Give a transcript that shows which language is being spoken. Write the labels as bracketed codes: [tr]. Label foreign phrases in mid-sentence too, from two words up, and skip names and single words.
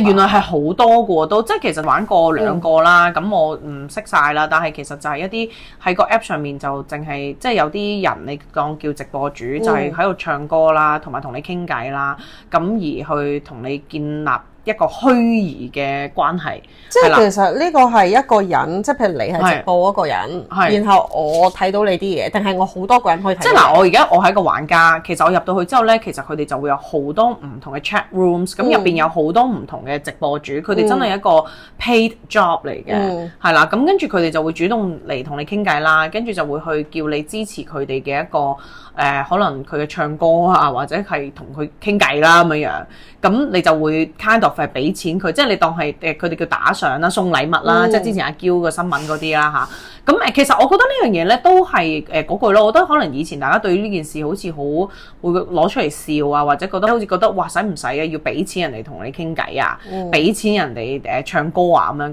[yue] 原來係好多嘅都，即係其實玩過2個啦，咁我唔識晒啦，但係其實就係一啲喺個 App 上面就淨係即係有啲人你講叫直播主，就係喺度唱歌啦，同埋同你傾偈啦，咁而去同你建立一個虛擬嘅關係，即係其實呢個係一個人，即係譬如你係直播嗰個人，然後我睇到你啲嘢，定係我好多個人可以睇到？即係嗱，我係一個玩家，其實我入到去之後咧，其實佢哋就會有好多唔同嘅 [en] chat rooms， [yue] 咁入邊有好多唔同嘅直播主，佢哋真係一個 [en] paid job [yue] 嚟嘅，係啦，咁跟住佢哋就會主動嚟同你傾偈啦，跟住就會去叫你支持佢哋嘅一個可能佢嘅唱歌啊，或者係同佢傾偈啦咁樣，咁你就會 [en] kind of [yue] 係俾錢佢，即係你當係佢哋叫打賞啦、送禮物啦，即係之前阿嬌個新聞嗰啲啦嚇。咁其實我覺得呢樣嘢咧都係嗰句咯，我覺得可能以前大家對於呢件事好似好會攞出嚟笑啊，或者覺得好似覺得哇使唔使啊，要俾錢人哋同你傾偈啊，俾錢人哋唱歌啊咁樣。